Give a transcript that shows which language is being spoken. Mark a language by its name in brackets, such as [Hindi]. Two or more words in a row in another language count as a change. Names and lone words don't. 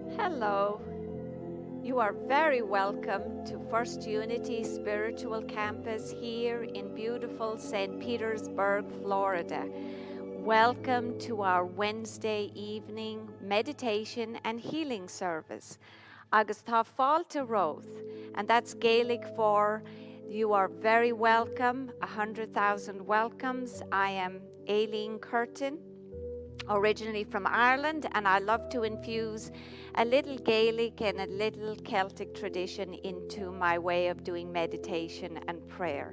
[English] Hello. You are very welcome to First Unity Spiritual Campus here in beautiful St. Petersburg, Florida. Welcome to our Wednesday evening meditation and healing service. [Irish] Agus tá fáilte roth, [English] and that's Gaelic for you are very welcome, 100,000 welcomes. I am Aileen Curtin, originally from Ireland, and I love to infuse a little Gaelic and a little Celtic tradition into my way of doing meditation and prayer.